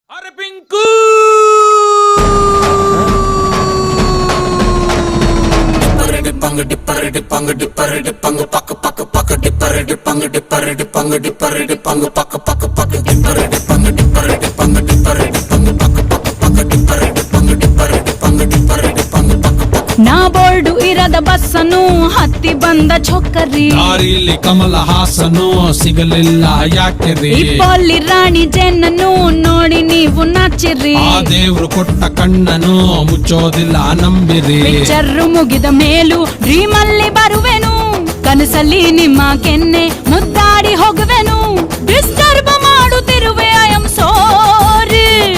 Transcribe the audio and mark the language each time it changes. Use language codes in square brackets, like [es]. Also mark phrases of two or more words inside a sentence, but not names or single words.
[kn] ಅರೆ ಪಿಂಕು ಡಿಪ್ಪಂಗ ಡಿಪ್ಪರೆ ಡಿಪ್ಪಂಗ ಡಿಪ್ಪರೆ ಡಿಪ್ಪಂಗ ಪಕ್ಕ ಪಕ್ಕ ಪಕ್ಕ ಡಿಪ್ಪರೆ ಡಿಪ್ಪಂಗ ಡಿಪ್ಪರೆ ಡಿಪ್ಪಂಗ ಡಿಪ್ಪರೆ ಡಿಪ್ಪಂಗ ಪಕ್ಕ ಪಕ್ಕ ಪಕ್ಕ ಡಿಪ್ಪರೆ ಡಿಪ್ಪಂಗ ಡಿಪ್ಪರೆ ಡಿಪ್ಪಂಗ ಡಿಪ್ಪರೆ ಡಿಪ್ಪಂಗ ಪಕ್ಕ ಪಕ್ಕ ಪಕ್ಕ ಡಿಪ್ಪರೆ ಡಿಪ್ಪಂಗ ಡಿಪ್ಪರೆ ಡಿಪ್ಪಂಗ ಡಿಪ್ಪರೆ ಡಿಪ್ಪಂಗ ಪಕ್ಕ ಪಕ್ಕ ನಾ ಬೋರ್ಡು ಇರದ ಬಸ್ಸನು ಹತ್ತಿ ಬಂದ ಚೊಕ್ಕರಿ ದಾರಿಲಿ ಕಮಲ ಹಾಸನು ಸಿಗಲಿಲ್ಲ ಯಾಕೆ ರೀ ಇಪ್ಪಲ್ಲಿ ರಾಣಿ ಜೆನ್ನನು ನೋಡಿ ನೀವು ನಾಚಿರಿ ಆ ದೇವ್ರು ಕೊಟ್ಟ ಕಣ್ಣನು ಮುಚ್ಚೋದಿಲ್ಲ ನಂಬಿರಿ ಪಿಕ್ಚರ್ ಮುಗಿದ ಮೇಲೂ ಡ್ರೀಮ್ ಅಲ್ಲಿ ಬರುವೆನು ಕನಸಲ್ಲಿ ನಿಮ್ಮ ಕೆನ್ನೆ ಮುದ್ದಾಡಿ ಹೋಗುವೆನು ಡಿಸ್ಟರ್ಬ್ ಮಾಡುತ್ತಿರುವೆ [en] I am sorry